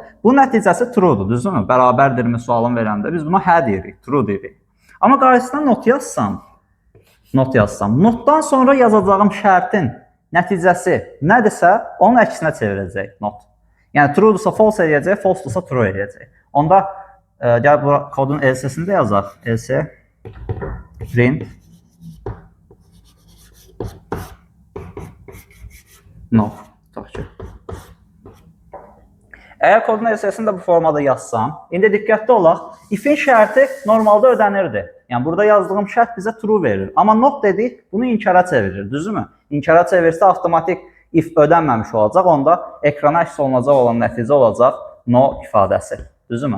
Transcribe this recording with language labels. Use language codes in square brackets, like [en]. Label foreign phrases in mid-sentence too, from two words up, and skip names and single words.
[az] Bu nəticəsi true'dur, düzdürmü? Bərabərdirmi sualın verəndə biz buna hə deyirik, true deyirik. Amma qarşısına not yazsam, notdan sonra yazacağım şərtin nəticəsi nədirsə, onun əksinə çevirəcək not. Yəni true'dursa false eləyəcək, false'dursa true eləyəcək. Onda gəl bu kodun else-sini də yazaq. [en] Else print no. [az] Əgər kodun else-sini də bu formada yazsam, indi diqqətli olaq, ifin şərti normalda ödənirdi. Yəni burada yazdığım şərt bizə true verir. Amma not dedik, bunu inkara çevirir, düzdürmü? İnkara çevirsə avtomatik if ödənməmiş olacaq, onda ekrana əks olunacaq olan nəticə olacaq no ifadəsi, düzdürmü?